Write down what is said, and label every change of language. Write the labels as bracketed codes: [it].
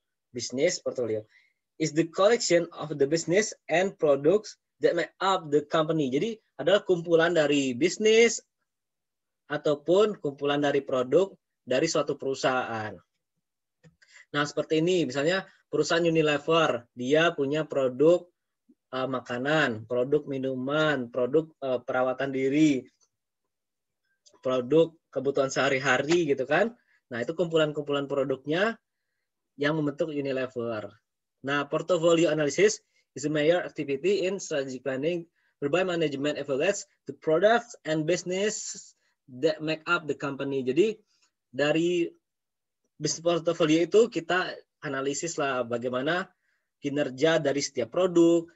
[en] Bisnis portofolio is the collection of the business and products that make up the company. [id] Jadi adalah kumpulan dari bisnis ataupun kumpulan dari produk dari suatu perusahaan. Nah, seperti ini, misalnya perusahaan Unilever, dia punya produk makanan, produk minuman, produk perawatan diri, produk kebutuhan sehari-hari gitu kan. Nah, itu kumpulan-kumpulan produknya yang membentuk Unilever. [en] Nah, portfolio analysis is a major activity in strategic planning whereby management evaluates the products and business that make up the company. [id] Jadi dari bisnis portfolio itu kita analisis lah bagaimana kinerja dari setiap produk,